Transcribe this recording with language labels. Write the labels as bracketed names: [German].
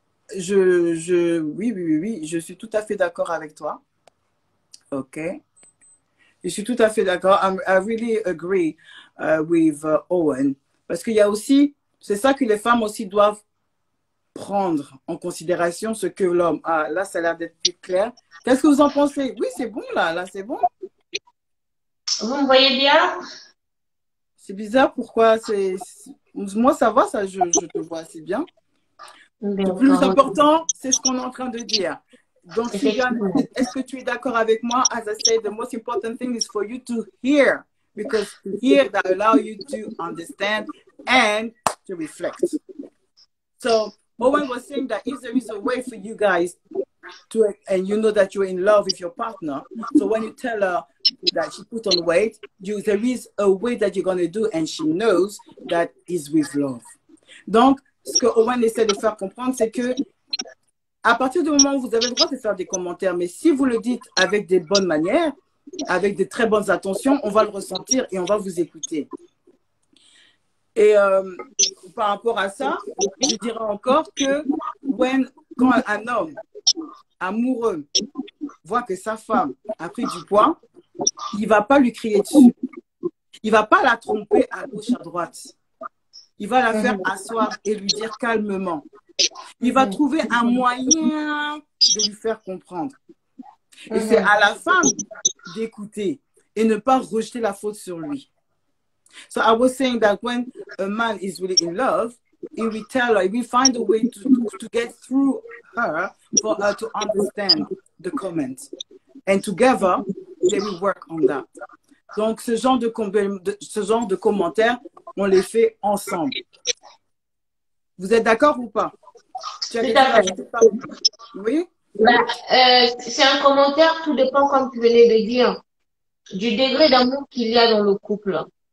[French] Oui, je suis tout à fait d'accord avec toi. Ok. Je suis tout à fait d'accord. [English] I really agree with Owen. [French] Parce qu'il y a aussi, c'est ça que les femmes aussi doivent prendre en considération ce que l'homme a. Là, ça a l'air d'être plus clair. Qu'est-ce que vous en pensez? Oui, c'est bon là, c'est bon. Vous me voyez bien? C'est bizarre, pourquoi moi, ça va, ça, je te vois assez bien. Le plus important, c'est ce qu'on est en train de dire. Donc, Sylviane, est-ce que tu es d'accord avec moi? [English] As I said, the most important thing is for you to hear. Because to hear that allow you to understand and to reflect. So, Owen was saying that if there is a way for you guys to, and you know that you're in love with your partner, so when you tell her that she put on weight, there is a way that you're going to do, and she knows that is with love. [French] Donc, ce que Owen essaie de faire comprendre, c'est que à partir du moment où vous avez le droit de faire des commentaires, mais si vous le dites avec des bonnes manières, avec de très bonnes intentions, on va le ressentir et on va vous écouter. Et par rapport à ça, je dirais encore que quand un homme amoureux voit que sa femme a pris du poids, il ne va pas lui crier dessus. Il ne va pas la tromper à gauche, à droite. Il va la faire asseoir et lui dire calmement. Il va trouver un moyen de lui faire comprendre. Et c'est à la femme d'écouter et ne pas rejeter la faute sur lui. [English] So I was saying that when a man is really in love, he will tell her, he will find a way to get through her for her to understand the comment. And together, they will work on that. [French] Donc, ce genre de commentaires, on les fait ensemble. Vous êtes d'accord ou pas? Tout à fait. Oui? Bah, c'est un commentaire, tout dépend, comme tu venais de dire, du degré d'amour qu'il y a dans le couple.